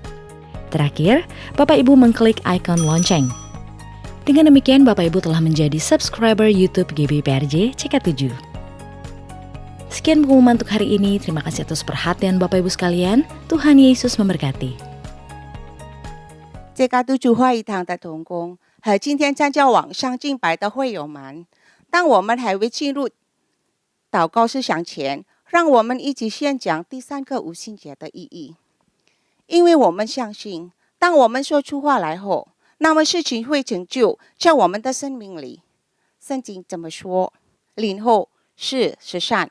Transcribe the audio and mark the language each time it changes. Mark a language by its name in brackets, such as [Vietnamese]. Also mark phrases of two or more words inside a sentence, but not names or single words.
[Indonesian] Terakhir, Bapak Ibu mengklik icon lonceng. Dengan demikian, Bapak Ibu telah menjadi subscriber YouTube GBPRJ CK7. Sekian pengumuman untuk hari ini. Terima kasih atas perhatian Bapak Ibu sekalian. Tuhan Yesus memberkati. [Chinese] CK7会议堂的同工和今天参加网上敬拜的会友们，当我们还未进入祷告思想前，让我们一起先讲第三个五旬节的意义。因为我们相信，当我们说出话来后，那么事情会成就在我们的生命里。圣经这么说： 领后是善。